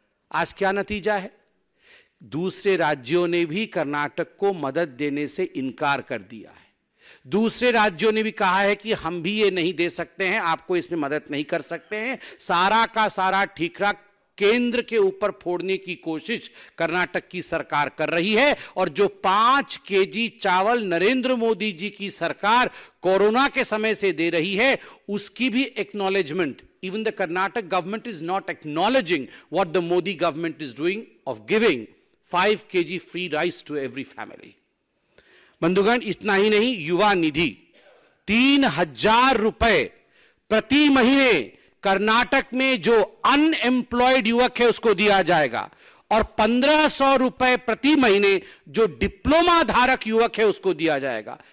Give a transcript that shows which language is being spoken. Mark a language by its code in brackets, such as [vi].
[hi] आज क्या नतीजा है? दूसरे राज्यों ने भी कर्नाटक को मदद देने से इनकार कर दिया है। दूसरे राज्यों ने भी कहा है कि हम भी ये नहीं दे सकते हैं, आपको इसमें मदद नहीं कर सकते हैं। सारा का सारा ठीकरा केंद्र के ऊपर फोड़ने की कोशिश कर्नाटक की सरकार कर रही है। और जो 5 केजी चावल नरेंद्र मोदी जी की सरकार कोरोना के समय से दे रही है, उसकी भी acknowledgement, [en] even the Karnataka government is not acknowledging what the Modi government is doing of giving 5 kg free rice to every family. [hi] बंधुगण, इतना ही नहीं, युवा निधि 3,000 रुपए प्रति महीने कर्नाटक में जो अनएम्प्लॉयड युवक है उसको दिया जाएगा, और 1,500 रुपए प्रति महीने जो डिप्लोमा धारक युवक है उसको दिया जाएगा।